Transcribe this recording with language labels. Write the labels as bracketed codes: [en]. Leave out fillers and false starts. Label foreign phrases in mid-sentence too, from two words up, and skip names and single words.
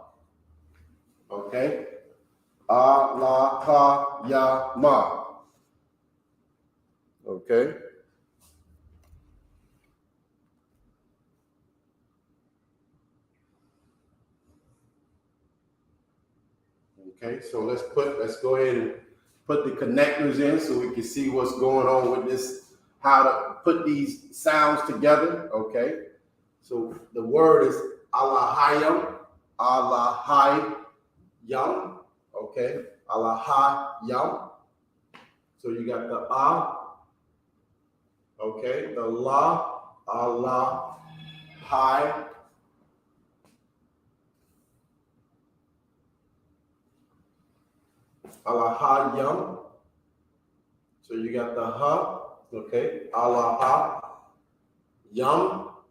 [en] Okay. Ah, la, ha, ya, ma. Okay. Okay, so let's go ahead and put the connectors in so we can see what's going on with this, how to put these sounds together. Okay. So the word is Allahayam, Allahayam. Okay, Allahayam. So you got the ah, okay, the la, Allahayam. Allahayam. So you got the ha, okay, Allahayam.